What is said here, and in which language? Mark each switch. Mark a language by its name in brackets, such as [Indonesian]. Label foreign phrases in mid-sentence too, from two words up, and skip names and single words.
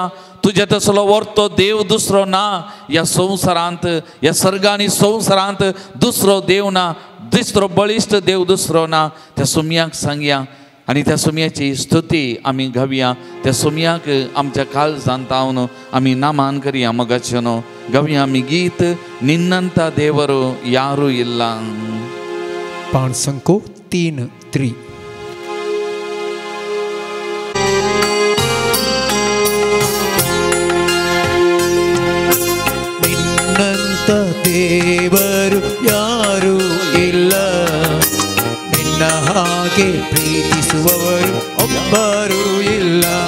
[Konkani] तुज्या तसलो वर्तो देव दुसरो ना. ह्या संवसारांत, ह्या सर्गांनी संवसारांत दुसरो देव ना. दुसरो बळिश्ट देव दुसरो ना. त्या सुमयाक सांगया आनी त्या सुमयाची स्तुती आमी गावया. त्या सुमयाक आमच्या काळजांतावन आमी नामान करया. मगाचेनो गावया आमी गीत, [Kannada] ನಿನ್ನಂತ ದೇವರು ಯಾರೂ ಇಲ್ಲ. [Konkani] पान संको 3-3. [Kannada] ನಿನ್ನಂತ ದೇವರು ಯಾರೂ ಇಲ್ಲ, ನಿನ್ನ ಹಾಗೆ ಪ್ರೀತಿಸುವವರು ಒಬ್ಬರೂ ಇಲ್ಲ.